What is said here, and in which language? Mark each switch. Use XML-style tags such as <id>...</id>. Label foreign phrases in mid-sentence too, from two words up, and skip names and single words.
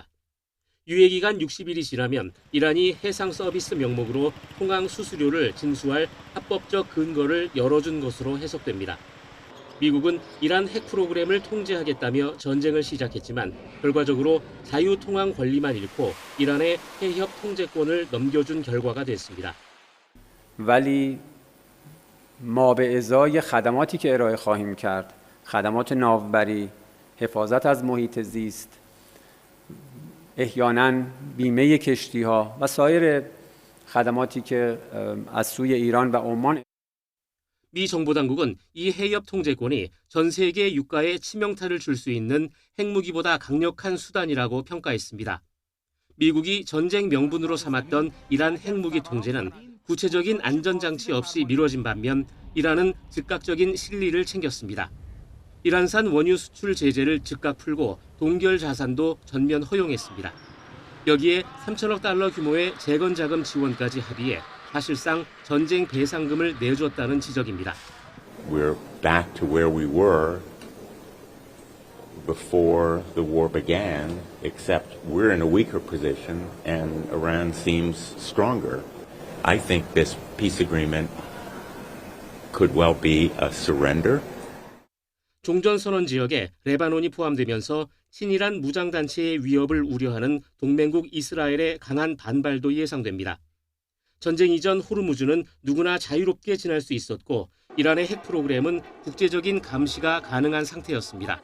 <ko>유예기간 60일이 지나면 이란이 해상 서비스 명목으로 통항 수수료를 징수할 합법적 근거를 열어준 것으로 해석됩니다. 미국은 이란 핵 프로그램을 통제하겠다며 전쟁을 시작했지만 결과적으로 자유통항 권리만 잃고 이란의 해협 통제권을 넘겨준 결과가 됐습니다.</ko> <fa>ولی ما به ازای خدماتی که ارائه خواهیم کرد، خدمات ناوبری، حفاظت از محیط زیست، احیانا بیمه کشتی‌ها و سایر خدماتی که از سوی ایران و عمان</fa> <ko>미 정보 당국은 이 해협 통제권이 전 세계 유가에 치명타를 줄 수 있는 핵무기보다 강력한 수단이라고 평가했습니다. 미국이 전쟁 명분으로 삼았던 이란 핵무기 통제는 구체적인 안전장치 없이 미뤄진 반면 이란은 즉각적인 실리를 챙겼습니다. 이란산 원유 수출 제재를 즉각 풀고 동결 자산도 전면 허용했습니다. 여기에 3천억 달러 규모의 재건자금 지원까지 합의해 사실상 전쟁 배상금을 내줬다는 지적입니다.</ko> <en>We're back to where we were before the war began, except we're in a weaker position and Iran seems stronger. I think this peace agreement could well be a surrender.</en> <ko>종전선언 지역에 레바논이 포함되면서 친이란 무장단체의 위협을 우려하는 동맹국 이스라엘의 강한 반발도 예상됩니다. 전쟁 이전 호르무즈는 누구나 자유롭게 지날 수 있었고 이란의 핵 프로그램은 국제적인 감시가 가능한 상태였습니다.</ko>